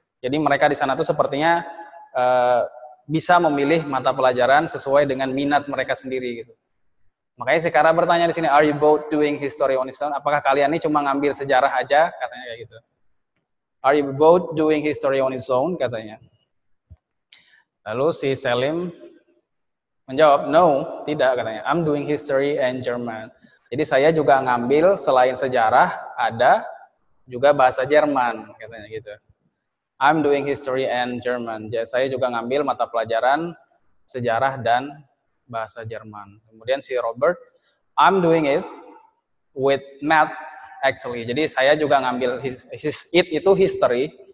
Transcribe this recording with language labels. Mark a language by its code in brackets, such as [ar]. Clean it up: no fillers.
[id] Jadi mereka di sana tuh sepertinya bisa memilih mata pelajaran sesuai dengan minat mereka sendiri gitu. Makanya si Kara bertanya di sini, [en] are you both doing history on its own? [id] Apakah kalian ini cuma ngambil sejarah aja? Katanya kayak gitu. [en] Are you both doing history on its own? [id] Katanya. Lalu si Salim menjawab, no, tidak katanya. [en] I'm doing history and German. [id] Jadi saya juga ngambil selain sejarah, ada juga bahasa Jerman, katanya gitu. [en] I'm doing history and German. [id] Jadi saya juga ngambil mata pelajaran sejarah dan bahasa Jerman. Kemudian si [en] Robert, I'm doing it with math actually. [id] Jadi saya juga ngambil it itu history.